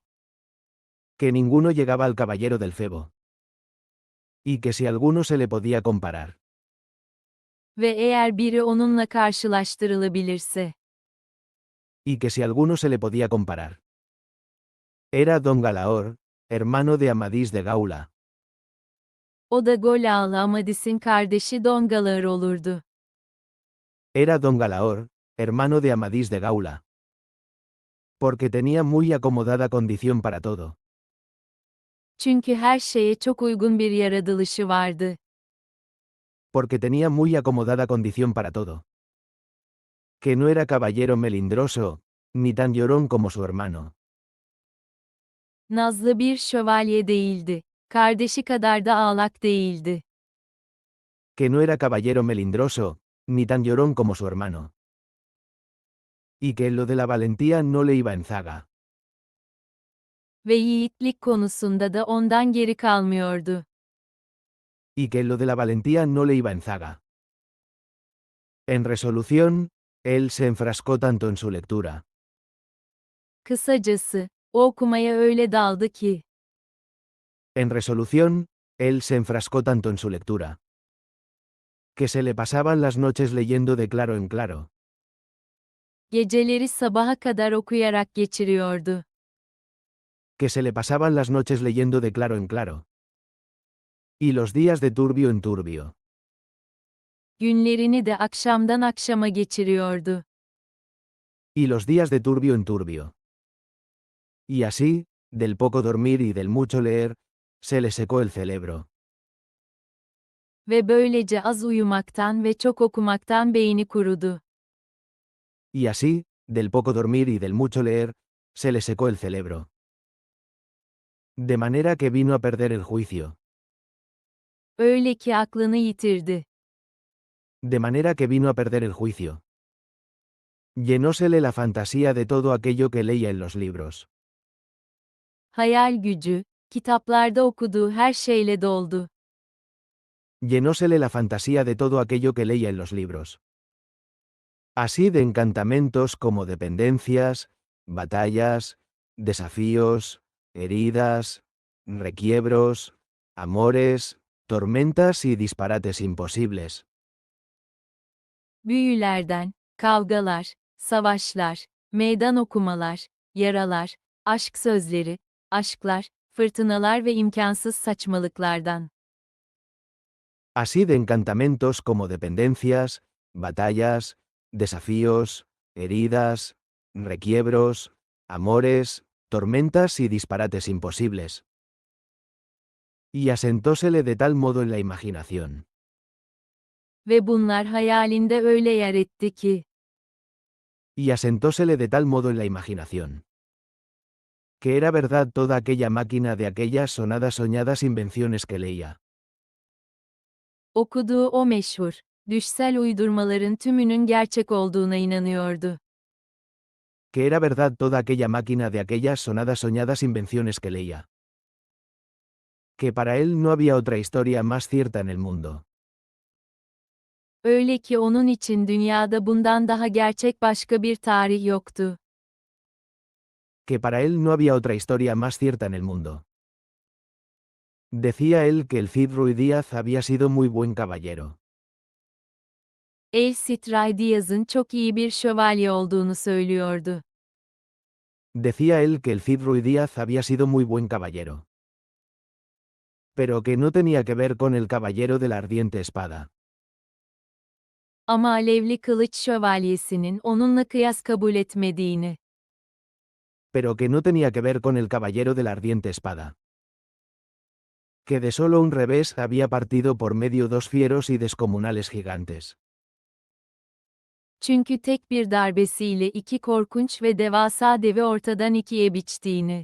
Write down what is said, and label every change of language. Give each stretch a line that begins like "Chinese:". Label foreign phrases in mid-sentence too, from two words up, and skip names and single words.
Spanish: Que ninguno llegaba al caballero del Febo. Y que si alguno se le podía comparar.
Turkish: Ve eğer biri onunla karşılaştırılabilirse.
Spanish: Y que si alguno se le podía comparar. Era don Galaor, hermano de Amadís de Gaula.
Turkish: O da Golalı Amadis'in kardeşi Don Galar olurdu.
Spanish: Era don Galaor, hermano de Amadís de Gaula. Porque tenía muy acomodada condición para todo.
Turkish: Çünkü her şeye çok uygun bir yaratılışı vardı.
Spanish: Porque tenía muy acomodada condición para todo. Que no era caballero melindroso, ni tan llorón como su hermano.
Turkish: Nazlı bir şövalye değildi. Kardeşi kadar da ağlak değildi.
Spanish: Que no era caballero melindroso, ni tan llorón como su hermano. Y que en lo de la valentía no le iba en zaga.
Turkish: Ve yiğitlik konusunda da ondan geri kalmıyordu.
Spanish: Y que en lo de la valentía no le iba en zaga. En resolución, él se enfrascó tanto en su lectura.
Turkish: Kısacası, o okumaya öyle daldı ki.
Spanish: En resolución, él se enfrascó tanto en su lectura. Que se le pasaban las noches leyendo de claro en claro.
Turkish: Geceleri sabaha kadar okuyarak geçiriyordu.
Spanish: Que se le pasaban las noches leyendo de claro en claro. Y los días de turbio en turbio.
Turkish: Günlerini de akşamdan akşama geçiriyordu.
Spanish: Y los días de turbio en turbio. Y así, del poco dormir y del mucho leer, se le secó el cerebro.
Turkish: Ve böylece az uyumaktan ve çok okumaktan beyni kurudu.
Spanish: Y así, del poco dormir y del mucho leer, se le secó el cerebro. De manera que vino a perder el juicio.
Turkish: Öyle ki aklını yitirdi.
Spanish: De manera que vino a perder el juicio. Llenósele la fantasía de todo aquello que leía en los libros.
Turkish: Hayal gücü, kitaplarda okuduğu her şeyle doldu.
Spanish: Llenósele la fantasía de todo aquello que leía en los libros. Así de encantamentos como dependencias, batallas, desafíos, heridas, requiebros, amores, tormentas y disparates imposibles.
Turkish: Büyülerden, kavgalar, savaşlar, meydan okumalar, yaralar, aşk sözleri, aşklar, fırtınalar ve imkansız saçmalıklardan.
Spanish: Así de encantamentos como dependencias, batallas, desafíos, heridas, requiebros, amores, tormentas y disparates imposibles. Y asentósele de tal modo en la imaginación.
Turkish: Ve bunlar hayalinde öyle yer etti ki.
Spanish: Y asentósele de tal modo en la imaginación. Que era verdad toda aquella máquina de aquellas sonadas soñadas invenciones que leía.
Turkish: Okuduğu o meşhur, düşsel uydurmaların tümünün gerçek olduğuna inanıyordu.
Spanish: Que era verdad toda aquella máquina de aquellas sonadas soñadas invenciones que leía. Que para él no había otra historia más cierta en el mundo.
Turkish: Öyle ki onun için dünyada bundan daha gerçek başka bir tarih yoktu.
Spanish: Que para él no había otra historia más cierta en el mundo. Decía él que el Cid Ruy Díaz había sido muy buen caballero.
Turkish: El Cid Ray Diaz'ın çok iyi bir şövalye olduğunu söylüyordu.
Spanish: Decía él que el Cid Ruy Díaz había sido muy buen caballero. Pero que no tenía que ver con el caballero de la ardiente espada.
Turkish: Ama alevli kılıç şövalyesinin onunla kıyas kabul etmediğini.
Spanish: Pero que no tenía que ver con el caballero de la ardiente espada. Que de solo un revés había partido por medio dos fieros y descomunales gigantes.
Turkish: Çünkü tek bir darbesiyle iki korkunç ve devasa devi ortadan ikiye biçtiğini.